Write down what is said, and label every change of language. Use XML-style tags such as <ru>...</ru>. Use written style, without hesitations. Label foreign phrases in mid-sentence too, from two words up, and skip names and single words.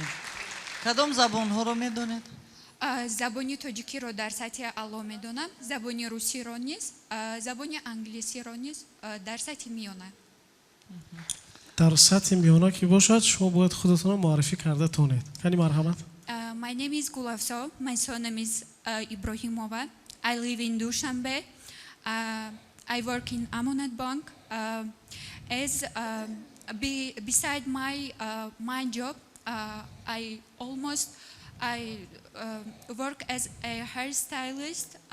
<tg>Кадом забонҳоро медонед? Забони тоҷикиро дар сатҳи аъло медонам, забони русиро низ, забони англисиро низ дар сатҳи миёна. дар сатҳи миёна ки бошад шумо бояд худатонро муаррифӣ карда тонед. Кани марҳамат.</tg> <en>My name is Gulafzo. My surname is Ibrahimova. I live in Dushanbe. I work in Amonet Bank. Beside my job, I work as a hairstylist.</en>